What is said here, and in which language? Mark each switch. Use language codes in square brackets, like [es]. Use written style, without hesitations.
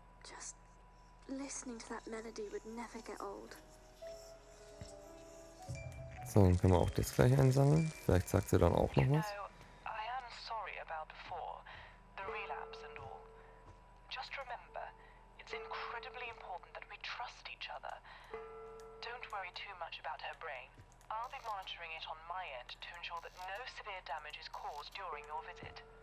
[en] Just listening to that melody would never get old. [de] So, dann können wir auch das gleich einsammeln. Vielleicht sagt sie dann auch noch was. [en] I am sorry about before, the relapse and all. Just remember, it's incredibly important that we trust each other. Don't worry too much about her brain. I'll be monitoring it on my end to ensure that no severe damage is caused during your visit.